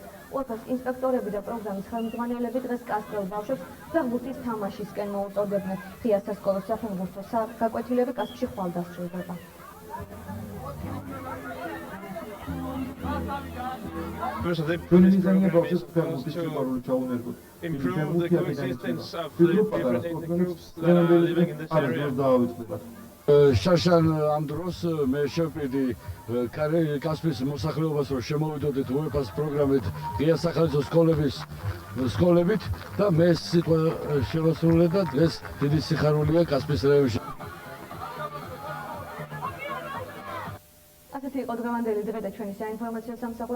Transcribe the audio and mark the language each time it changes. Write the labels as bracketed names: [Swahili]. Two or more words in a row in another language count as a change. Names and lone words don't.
[Georgian] უეფას ინსპექტორები და პროგრამის ხელმძღვანელები დღეს კასპელ ბავშვებს ფეხბურთის თამაშისკენ მოუწოდებდნენ. იასასკოლოს საფეხბურთო გაკვეთილები კასპში ხვალ დასრულდება. ჩვენი მიზანია ბავშვებს ფეხბურთის სიყვარული ჩაუნერგოთ. [English] Improve the coexistence of the people in the groups that are living in this area. [Georgian] შაშან ამ დროს მე შევპირდი კასპის მოსახლეობას, რომ შემოვიდოდეთ უეფას პროგრამით ღია სახალისო სკოლებით და მე სიტყვა შევასრულე და დღეს დიდი სიხარულია კასპის რაიონში. ასეთი იყო დღევანდელი დღე და ჩვენი საინფორმაციო სამსახური.